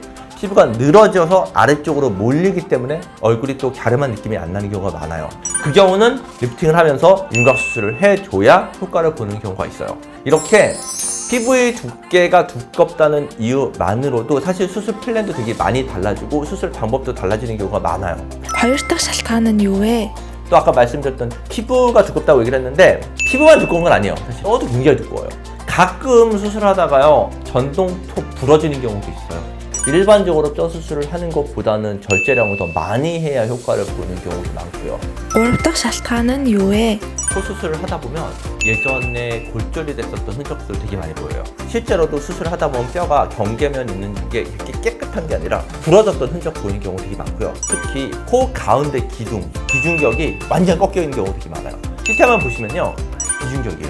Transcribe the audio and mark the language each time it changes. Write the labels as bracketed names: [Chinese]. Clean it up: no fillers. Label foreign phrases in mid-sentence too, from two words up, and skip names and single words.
[Korean] 피부가 늘어져서 아래쪽으로 몰리기 때문에 얼굴이 또 갸름한 느낌이 안 나는 경우가 많아요. 그 경우는 리프팅을 하면서 윤곽 수술을 해줘야 효과를 보는 경우가 있어요. 이렇게 피부의 두께가 두껍다는 이유만으로도 사실 수술 플랜도 되게 많이 달라지고 수술 방법도 달라지는 경우가 많아요. [Mongolian] Хоёр дахь шалтгаан нь юу вэ? [Korean] 또 아까 말씀드렸던 피부가 두껍다고 얘기를 했는데, 피부만 두꺼운 건 아니에요. 사실 뼈도 굉장히 두꺼워요. 가끔 수술하다가요, 전동톱 부러지는 경우도 있어요. 일반적으로 뼈 수술을 하는 것보다는 절제량을 더 많이 해야 효과를 보는 경우도 많고요. [Mongolian] Гурав дахь шалтгаан нь юу вэ? [Korean] 코 수술을 하다 보면 예전에 골절이 됐었던 흔적들 되게 많이 보여요. 실제로도 수술을 하다 보면 뼈가 경계면 있는 게 이렇게 깨끗한 게 아니라 부러졌던 흔적 보이는 경우 되게 많고요. 특히 코 가운데 기중격이 완전 꺾여 있는 경우 되게 많아요. CT만 보시면요, 기중격이에요.